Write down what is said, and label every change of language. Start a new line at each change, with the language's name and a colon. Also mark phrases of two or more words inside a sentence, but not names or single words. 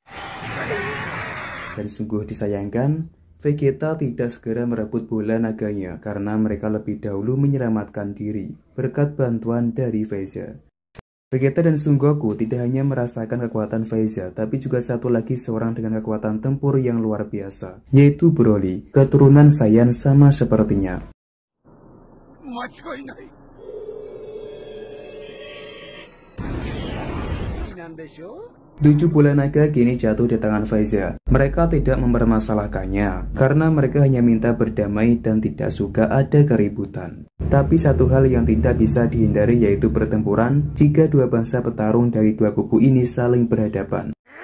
Indonesian: Dan sungguh disayangkan, Vegeta tidak segera merebut bola naganya karena mereka lebih dahulu menyelamatkan diri berkat bantuan dari Frieza. Vegeta dan Son Goku tidak hanya merasakan kekuatan Frieza, tapi juga satu lagi seorang dengan kekuatan tempur yang luar biasa, yaitu Broly, keturunan Saiyan sama sepertinya.
Japanese: 間違いない。なんでしょう?
Indonesian: 7 bola naga kini jatuh di tangan Frieza. Mereka tidak mempermasalahkannya karena mereka hanya minta berdamai dan tidak suka ada keributan. Tapi satu hal yang tidak bisa dihindari yaitu pertempuran jika dua bangsa petarung dari dua kubu ini saling berhadapan.